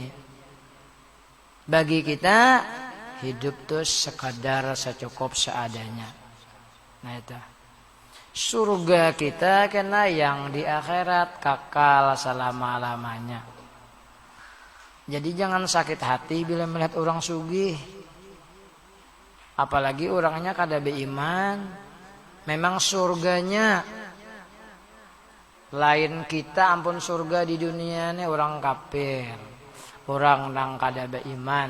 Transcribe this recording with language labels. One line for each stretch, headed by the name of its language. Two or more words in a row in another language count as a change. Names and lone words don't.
Banjar: Bagi kita hidup tuh sekadar secukup seadanya. Nah itu surga kita kena yang di akhirat kekal selama-lamanya. Jadi jangan sakit hati bila melihat orang sugih. Apalagi orangnya kada beriman. Memang surganya lain kita, ampun surga di dunia ini orang kafir, orang nang kada beriman.